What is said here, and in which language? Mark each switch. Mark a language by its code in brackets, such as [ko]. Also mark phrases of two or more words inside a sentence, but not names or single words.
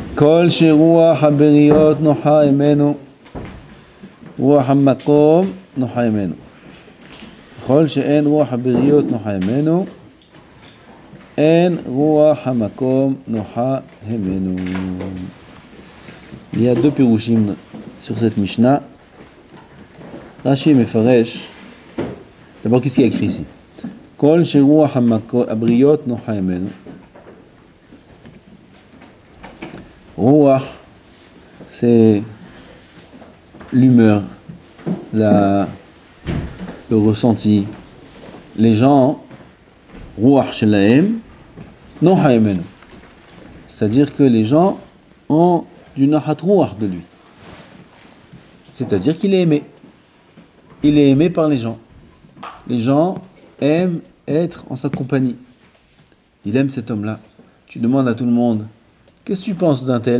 [he] כל שרוח הבריות נוחה ממנו, רוח המקום נוחה ממנו. כל שאין רוח הבריות נוחה ממנו, אין רוח המקום נוחה ממנו. [fr] Il y a deux pirouchim sur cette Mishnah. [he] רש"י מפרש. [fr] D'abord, qu'est-ce qu'il y a écrit ici? [he] כל שרוח הבריות נוחה ממנו. [fr] Ruach, c'est l'humeur, le ressenti. Les gens, [he] רוח שלהם נוחה ממנו. [fr] C'est-à-dire que les gens ont du [he] נחת רוח [fr] de lui. C'est-à-dire qu'il est aimé. Il est aimé par les gens. Les gens aiment être en sa compagnie. Il aime cet homme-là. Tu demandes à tout le monde, qu'est-ce que tu penses d'un tel?